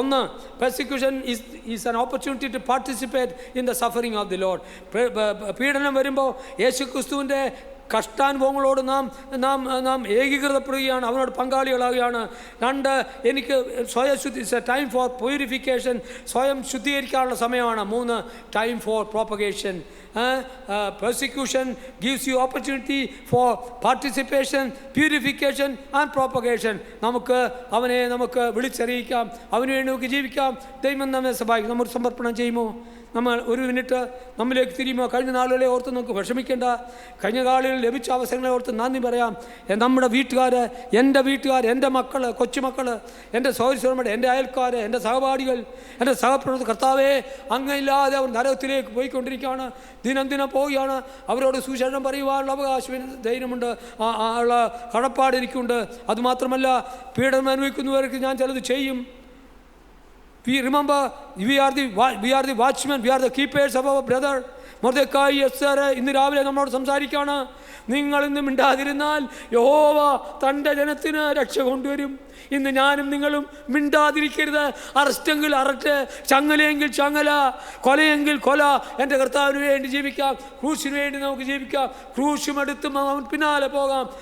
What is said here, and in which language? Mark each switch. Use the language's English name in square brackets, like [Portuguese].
[English] 1, persecution is an opportunity to participate in the suffering of the lord. [Malayalam] പീഡനം വരുമ്പോൾ യേശു ക്രിസ്തുവിൻ്റെ കഷ്ടാനുഭവങ്ങളോട് നാം ഏകീകൃതപ്പെടുകയാണ്, അവനോട് പങ്കാളികളാവുകയാണ്. 2, എനിക്ക് സ്വയശുദ്ധി, [English] time for purification, [Malayalam] സ്വയം ശുദ്ധീകരിക്കാനുള്ള സമയമാണ്. [English] 3, time for propagation. Persecution gives you opportunity for participation, purification and propagation. [Malayalam] നമുക്ക് വിളിച്ചറിയിക്കാം, അവന് വേണ്ടി നമുക്ക് ജീവിക്കാം. ദൈവം നമ്മെ സഹായിക്കും. നമ്മൾ സമർപ്പണം ചെയ്യുമോ? നമ്മൾ 1 മിനിറ്റ് നമ്മിലേക്ക് തിരിയുമോ? കഴിഞ്ഞ നാളുകളെ ഓർത്ത് നമുക്ക് വിഷമിക്കേണ്ട. കഴിഞ്ഞ കാലങ്ങളിൽ ലഭിച്ച അവസരങ്ങളെ ഓർത്ത് നന്ദി പറയാം. നമ്മുടെ വീട്ടുകാർ, എൻ്റെ വീട്ടുകാർ, എൻ്റെ മക്കൾ, കൊച്ചുമക്കൾ, എൻ്റെ സഹോദരന്മാർ, എൻ്റെ അയൽക്കാർ, എൻ്റെ സഹപാഠികൾ, എൻ്റെ സഹപ്രവർത്തകർ, കർത്താവേ അങ്ങയില്ലാതെ അവർ നരകത്തിലേക്ക് പോയിക്കൊണ്ടിരിക്കുകയാണ്, ദിനം പോവുകയാണ്. അവരോട് സുവിശേഷം പറയുവാനുള്ള അവകാശം, ധൈര്യമുണ്ട്, ഉള്ള കടപ്പാട് എനിക്കുണ്ട്. അതുമാത്രമല്ല, പീഡനം അനുഭവിക്കുന്നവർക്ക് ഞാൻ ചിലത് ചെയ്യും. [English] We remember we are the watchmen, we are the keepers of our brother [Malayalam] Mordecai Esther ഇന്ന് രാവിലെ നമ്മളോട് സംസാരിക്കുകയാണ്. നിങ്ങൾ ഇന്ന് മിണ്ടാതിരുന്നാൽ യഹോവ തൻ്റെ ജനത്തിന് രക്ഷ കൊണ്ടുവരും. ഇന്ന് ഞാനും നിങ്ങളും മിണ്ടാതിരിക്കരുത്. അറസ്റ്റെങ്കിൽ അറസ്റ്റ്, ചങ്ങലയെങ്കിൽ ചങ്ങല, കൊലയെങ്കിൽ കൊല. എൻ്റെ കർത്താവിന് വേണ്ടി ജീവിക്കാം, ക്രൂശിന് വേണ്ടി നമുക്ക് ജീവിക്കാം. ക്രൂശുമെടുത്തും അവൻ പിന്നാലെ പോകാം.